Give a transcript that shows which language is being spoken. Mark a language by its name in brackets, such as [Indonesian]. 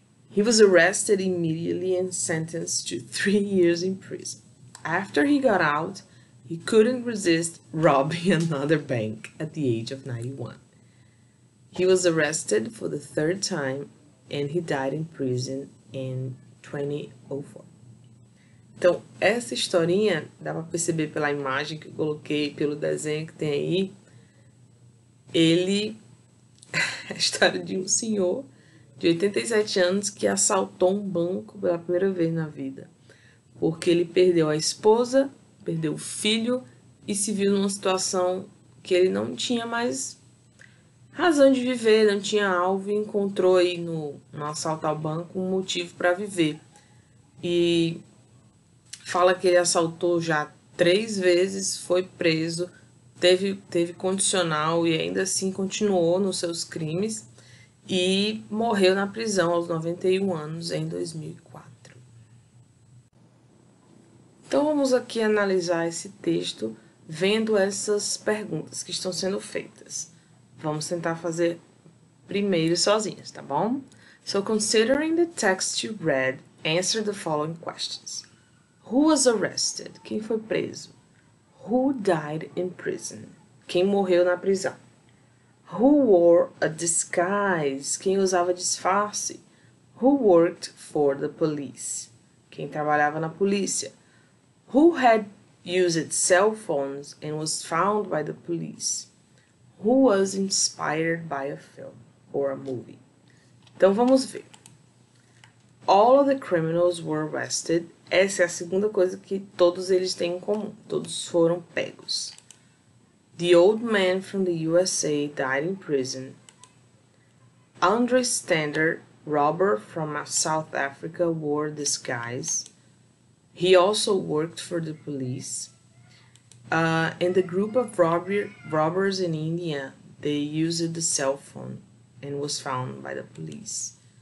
[English] He was arrested immediately and sentenced to 3 years in prison. After he got out, he couldn't resist robbing another bank at the age of 91. He was arrested for the 3rd time and he died in prison in 2004. [Portuguese] Então, essa historinha, dá para perceber pela imagem que eu coloquei, pelo desenho que tem aí, é a história de um senhor de 87 anos que assaltou um banco pela primeira vez na vida, porque ele perdeu a esposa, perdeu o filho e se viu numa situação que ele não tinha mais razão de viver, não tinha alvo e encontrou aí no assalto ao banco um motivo para viver. E fala que ele assaltou já 3 vezes, foi preso, teve condicional e ainda assim continuou nos seus crimes e morreu na prisão aos 91 anos em 2004. Então vamos aqui analisar esse texto vendo essas perguntas que estão sendo feitas. Vamos tentar fazer primeiro sozinhos, tá bom? [English] So considering the text you read, answer the following questions. Who was arrested? [Portuguese] Quem foi preso? [English] Who died in prison? [Portuguese] Quem morreu na prisão? [English] Who wore a disguise? [Portuguese] Quem usava disfarce? [English] Who worked for the police? [Portuguese] Quem trabalhava na polícia? [English] Who had used cell phones and was found by the police? Who was inspired by a film or a movie? [Portuguese] Então vamos ver. [English] All of the criminals were arrested. [Portuguese] Essa é a segunda coisa que todos eles têm em comum. Todos foram pegos. [English] The old man from the USA died in prison. Andre Stander, robber from South Africa, wore disguise. He also worked for the police. And the group of robbers in India, they used the cell phone and was found by the police.